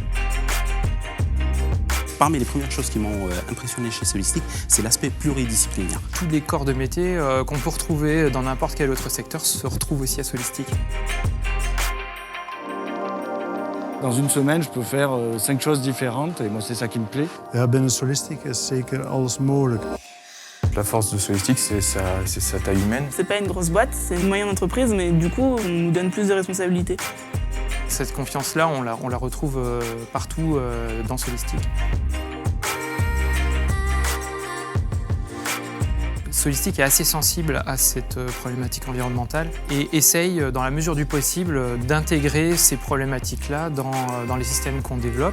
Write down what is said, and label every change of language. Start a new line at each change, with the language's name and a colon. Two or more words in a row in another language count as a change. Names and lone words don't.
French: Parmi les premières choses qui m'ont impressionné chez Solistic, c'est l'aspect pluridisciplinaire. Tous les corps de métier qu'on peut retrouver dans n'importe quel autre secteur se retrouvent aussi à Solistic. Dans une semaine, je peux faire 5 choses différentes et moi, c'est ça qui me plaît.
Dutch: Ja, binnen Solistic is zeker alles mogelijk.
French: La force de Solistic, c'est sa taille humaine. C'est pas une grosse boîte, c'est une moyenne entreprise, mais du coup, on nous donne plus de responsabilités. Cette confiance-là, on la retrouve partout dans Solistic. Solistic est assez sensible à cette problématique environnementale et essaye, dans la mesure du possible, d'intégrer ces problématiques-là dans les systèmes qu'on développe.